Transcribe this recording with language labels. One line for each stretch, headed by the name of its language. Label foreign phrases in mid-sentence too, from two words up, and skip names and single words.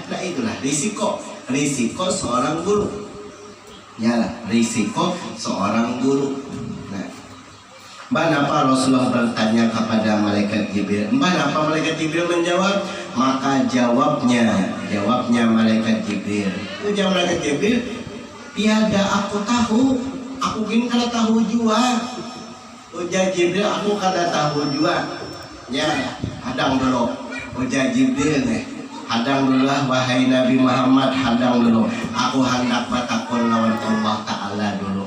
Indonesian: Nah itulah risiko seorang guru. Ya lah, risiko seorang guru. Kenapa Rasulullah bertanya kepada malaikat Jibril? Kenapa malaikat Jibril menjawab? Maka jawabnya malaikat Jibril. Ujar malaikat Jibril, tiada aku tahu.
Banjar: Aku ingin kada tahu juga. Ujar Jibril, aku kada tahu juga. Ya, hadang dulu. Ujar Jibril nih. hadang dulu lah wahai Nabi Muhammad, hadang dulu. Aku hendak bertakun lawan Allah Ta'ala dulu.